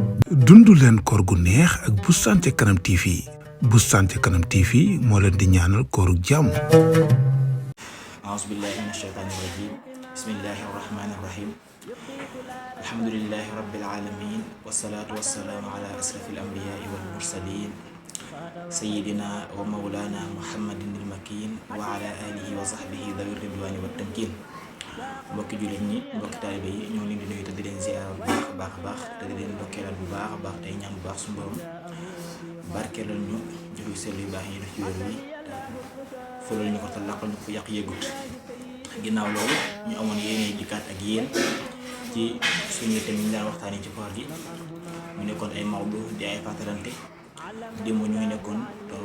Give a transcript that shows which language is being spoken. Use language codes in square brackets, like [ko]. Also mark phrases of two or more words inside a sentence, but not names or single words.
[wo] dundu leen koor gu neex ak Boustan ca Kanam TV. Boustan ca Kanam TV moo leen di ñaanal kooru jàmm. [ar] أعوذ بالله من الشيطان الرجيم بسم الله الرحمن الرحيم الحمد لله رب العالمين والصلاة والسلام على أشرف الأنبياء والمرسلين سيدنا ومولانا محمد المكين وعلى آله وصحبه ذوي الرضوان والتمكين [wo] mbokki jullit ñi mbokki taalibe yi ñoo leen di nuyu te di leen ziar bu baax a baax te di leen ndokkeelal bu baax a baax tey ñaan bu baax suñu borom barkeelal ñu jëfu sell yu baax yi def ci wér wi fëlal ñu ko te làqal ñu ko yàq yëgut ginnaaw loolu ñu amoon yéene dikkaat ak yéen ci suñu thème yi ñu daan waxtaanee ci koor gi mu nekkoon ay mawdu di ay fàttalante démb ñu ngi nekkoon doon